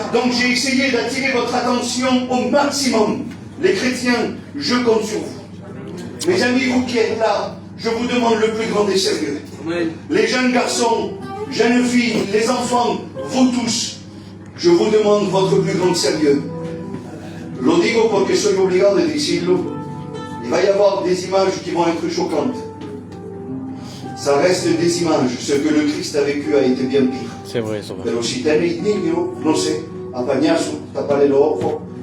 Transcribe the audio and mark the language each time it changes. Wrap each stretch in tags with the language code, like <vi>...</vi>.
<fr>Donc, j'ai essayé d'attirer votre attention au maximum. Les chrétiens, je compte sur vous. Mes amis, vous qui êtes là, je vous demande le plus grand des sérieux. Les jeunes garçons, jeunes filles, les enfants, vous tous, je vous demande votre plus grand sérieux.</fr> <es>Lo digo porque soy obligado de decirlo.</es> <fr>Il va y avoir des images qui vont être choquantes. Ça reste des images. Ce que le Christ a vécu a été bien pire. C'est vrai, ça va.</fr> <es>Pero si tenéis niños, no sé, apañazo, tapale los ojos.</es>